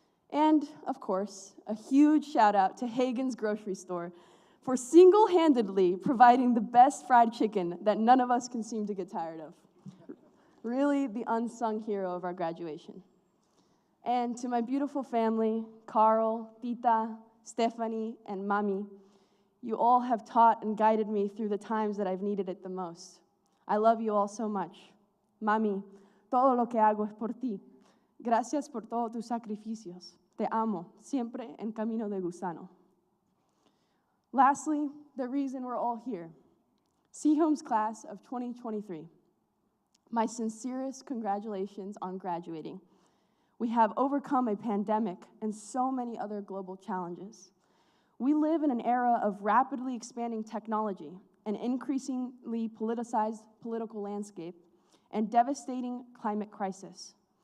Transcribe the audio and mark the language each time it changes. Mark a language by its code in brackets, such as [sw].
[en] And, of course, a huge shout out to Hagen's Grocery Store for single-handedly providing the best fried chicken that none of us can seem to get tired of. Really the unsung hero of our graduation. And to my beautiful family, Carl, Tita, Stephanie, and Mami, you all have taught and guided me through the times that I've needed it the most. I love you all so much. [es] Mami, todo lo que hago es por ti. Gracias por todos tus sacrificios. Te amo, siempre en camino de gusano. [en] Lastly, the reason we're all here. Sehome's class of 2023. My sincerest congratulations on graduating. We have overcome a pandemic and so many other global challenges. We live in an era of rapidly expanding technology, an increasingly politicized political landscape, and devastating climate crisis.